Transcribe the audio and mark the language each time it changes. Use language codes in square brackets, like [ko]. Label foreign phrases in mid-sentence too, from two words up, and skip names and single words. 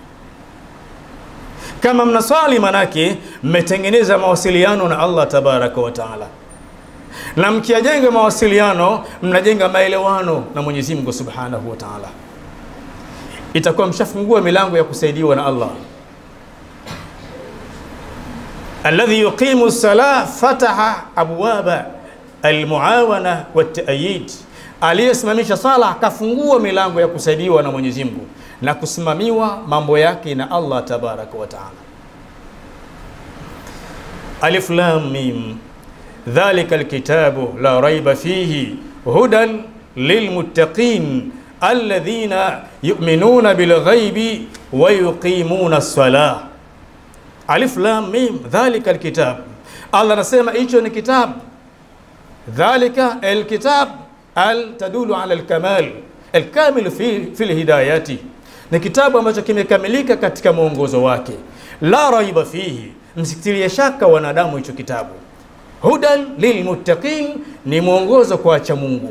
[sw] Kama mnaswali, manake mmetengeneza mawasiliano na Allah [ar] تبارك و تعالى, [sw] na mkiajenga mawasiliano mnajenga maelewano na Mwenyezi Mungu [ar] سبحانه و تعالى, [sw] itakuwa mshafungua milango ya kusaidiwa na Allah. [ar] الذي يقيم الصلاة فتح أبواب المعونة والتأييد, [sw] aliyesimamisha sala akafungua milango ya kusaidiwa na Mwenyezi Mungu na kusimamiwa mambo yake na Allah [ar] تبارك و تعالى. ألف لام ميم ذلك الكتاب لا ريب فيه هدى للمتقين الذين يؤمنون بالغيب ويقيمون الصلاة. ألف لام ميم ذلك الكتاب, [sw] Allah anasema hicho ni kitabu. [ar] ذلك الكتاب تدل على الكمال الكامل في الهداية, ni kitabu ambacho kimekamilika katika mwongozo wake. لا ريب فيه, [sw] msitilie shaka wanadamu hicho kitabu. [ar] هدى للمتقين, ni mwongozo kwa wacha Mungu.